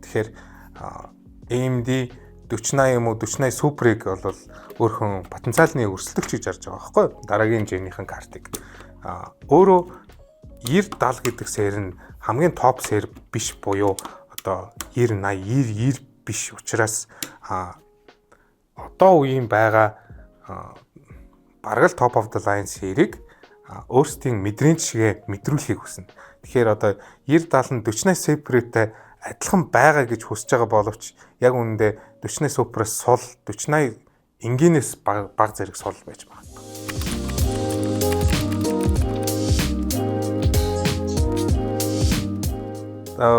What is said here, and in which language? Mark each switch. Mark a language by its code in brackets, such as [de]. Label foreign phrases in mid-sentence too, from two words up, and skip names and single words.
[mn] Тэгэхээр AMD 4080 юм уу 4080 Super-ыг бол өөрхөн потенциалны өрсөлдөгч гэж харж байгаа байхгүй юу? Дараагийн генерийн картыг. Өөрөө 9070 гэдэг сер нь хамгийн топ сер биш буюу одоо 9080 90 биш учраас одоо үеийн байгаа бараг л [en] top of the line [mn] серийг өөрсдийн мэдрэмж шигээ мэдрүүлэхийг хүснэ. Тэгэхээр одоо 9070 4080 Super-тэй адилхан байгаа гэж хүсэж байгаа боловч яг үүндээ 4080 Super-аас сул 4080 энгийнээс бага зэрэг сул байж магадгүй.